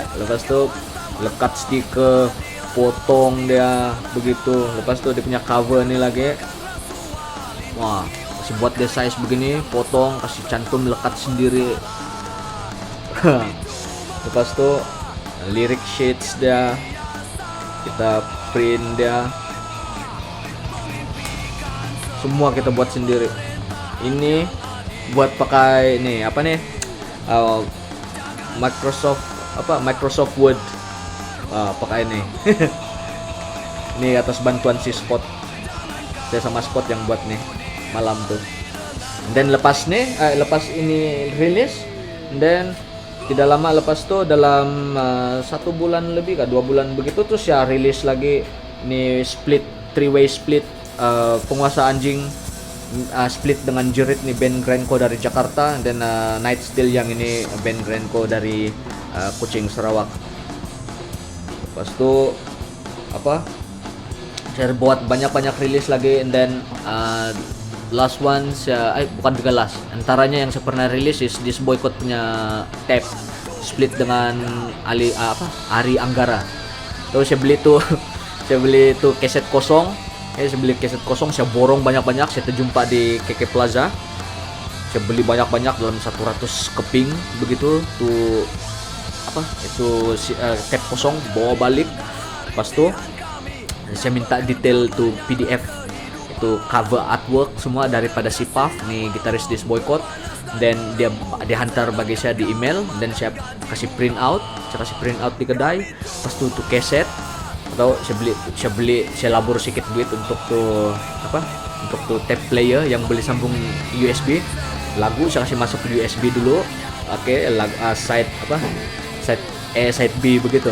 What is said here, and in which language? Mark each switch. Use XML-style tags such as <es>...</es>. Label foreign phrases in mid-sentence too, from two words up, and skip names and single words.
<ms>Lepas tu lekat stiker, potong dia begitu. Lepas tu dia punya cover ni lagi. Wah, kasih buat dia size begini, potong, kasih cantum lekat sendiri. Lepas tu</ms> <en>lyric sheets</en> <ms>dia kita print dia, semua kita buat sendiri. Ini buat pakai nih apa nih Microsoft Word, pakai ini. Ini atas bantuan si Spot, saya sama Spot yang buat nih malam tuh. Dan lepas ini rilis, dan tidak lama lepas tuh dalam 1 bulan lebih 2 bulan begitu terus ya rilis lagi ini split</ms> <en>3-way split,</en> <ms>Penguasa Anjing split dengan Jerit nih band grindcore dari Jakarta, dan Night Still yang ini band grindcore dari Kucing Sarawak. Lepas itu saya buat banyak rilis lagi,</ms> <en>and then last one</en> <ms>bukan juga last, antaranya yang saya pernah rilis is This Boycott punya tape split dengan Ari Anggara. Terus saya beli tuh keset kosong. Saya beli keset kosong, saya borong banyak-banyak, saya terjumpa di KK Plaza. Saya beli banyak-banyak dalam 100 keping begitu tuh tape kosong, bawa balik. Lepas tuh saya minta detail tuh PDF, itu</ms> <en>cover artwork</en> <ms>semua daripada si Puff nih, gitaris This Boycott, dan dia hantar bagi saya di email, dan saya kasih</ms> <en>print out</en> <ms>di kedai. Pas tuh keset atau saya labur sedikit duit untuk tuh</ms> <en>tape player</en> <ms>yang beli sambung USB, lagu saya kasih masuk ke USB dulu,</ms> <en>side A side B</en> <ms>begitu.</ms>